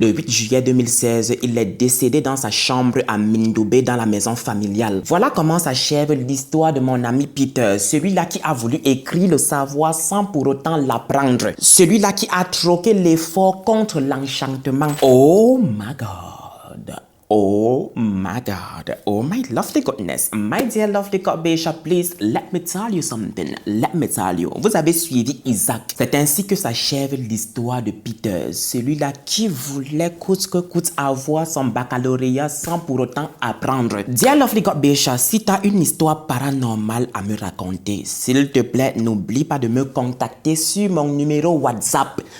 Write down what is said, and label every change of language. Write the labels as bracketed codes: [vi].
[fr] Le 8 juillet 2016, il est décédé dans sa chambre à Mindoubé dans la maison familiale. Voilà comment s'achève l'histoire de mon ami Peter, celui-là qui a voulu écrire le savoir sans pour autant l'apprendre. Celui-là qui a troqué l'effort contre l'enchantement. [en] Oh my God. Oh my God, oh my lovely goodness, my dear lovely God Bishop, please let me tell you something, let me tell you. [fr] Vous avez suivi Isaac. C'est ainsi que s'achève l'histoire de Peter, celui-là qui voulait coûte que coûte avoir son baccalauréat sans pour autant apprendre. [en] Dear lovely God Bishop, [fr] si tu as une histoire paranormale à me raconter, s'il te plaît, n'oublie pas de me contacter sur mon numéro WhatsApp.